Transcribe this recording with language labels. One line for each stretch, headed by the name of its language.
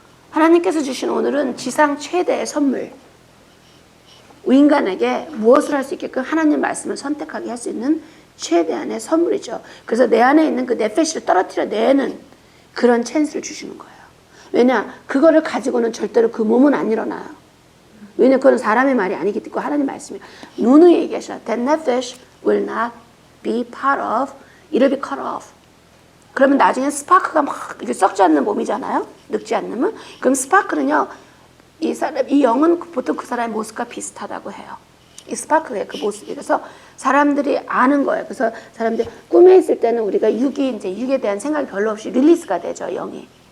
Korean: 하나님께서 주신 오늘은 지상 최대의 선물. 인간에게 무엇을 할 수 있게끔 하나님 말씀을 선택하게 할 수 있는 최대한의 선물이죠. 그래서 내 안에 있는 그 네페시를 떨어뜨려내는 그런 찬스를 주시는 거예요. 왜냐? 그거를 가지고는 절대로 그 몸은 안 일어나요. 왜냐? 그건 사람의 말이 아니기 때문에 하나님 말씀이에요. 누누이 얘기하셔.
English: That nephesh will not be part of, it'll be cut off.
Korean: 그러면 나중에 스파크가 막 이렇게 썩지 않는 몸이잖아요. 늙지 않으면. 그럼 스파크는요. 이 영은 보통 그 사람의 모습과 비슷하다고 해요. 이 스파크의 그 모습이. 그래서 사람들이 아는 거예요. 그래서 사람들이 꿈에 있을 때는 우리가 육에 대한 생각이 별로 없이 릴리스가 되죠, 영이.